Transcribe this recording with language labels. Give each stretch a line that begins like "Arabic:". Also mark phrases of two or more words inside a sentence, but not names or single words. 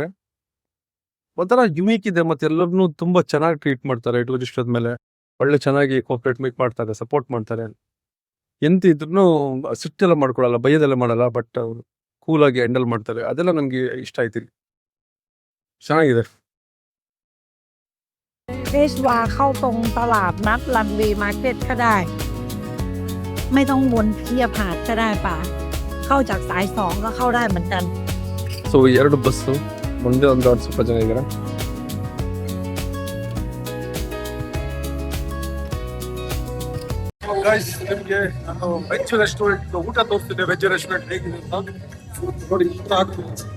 Kannada: ಒಂಥರ ಯುನೀಕ್ ಇದೆ, ಮತ್ತೆ ಎಲ್ಲರನ್ನೂ ತುಂಬಾ ಚೆನ್ನಾಗಿ ಟ್ರೀಟ್ ಮಾಡ್ತಾರೆ. ಟೂರಿಸ್ಟ್ ಆದ್ಮೇಲೆ ಒಳ್ಳೆ ಚೆನ್ನಾಗಿ ಕೋಆಪರೇಟ್ ಮಾಡ್ತಾರೆ, ಸಪೋರ್ಟ್ ಮಾಡ್ತಾರೆ. ಎಂತ ಇದ್ರೂ ಸಿಟ್ಟೆಲ್ಲ ಮಾಡ್ಕೊಳಲ್ಲ, ಬೈಯೋದೆಲ್ಲ ಮಾಡಲ್ಲ, ಬಟ್ ಕೂಲಾಗಿ ಹ್ಯಾಂಡಲ್ ಮಾಡ್ತಾರೆ. ಅದೆಲ್ಲ ನಮ್ಗೆ ಇಷ್ಟ ಆಯ್ತು ಇಲ್ಲಿ. ಚೆನ್ನಾಗಿದೆ.
Thai: เฟสวาเข้าตรงตลาดนัดรันเวย์มาร์เก็ตก็ได้ ไม่ต้องวนเทียบหาดก็ได้ป่ะ เข้าจากสายสองก็เข้าได้เหมือนกัน
Kannada: ಸೊ 2 ಬಸ್ಸು, ಮುಂದೆ ಒಂದು ಸ್ವಲ್ಪ ಜನ ಇದ್ದಾರೆ. ನಿಮಗೆ ನಾನು
English: veg restaurant
Kannada: ಊಟ ತೋರಿಸ್ತಿದ್ದೆ,
English: veg restaurant
Kannada: ಹೇಗಿದೆ ಅಂತ ನೋಡಿ. ಇಷ್ಟ ಆಗ್ತದೆ.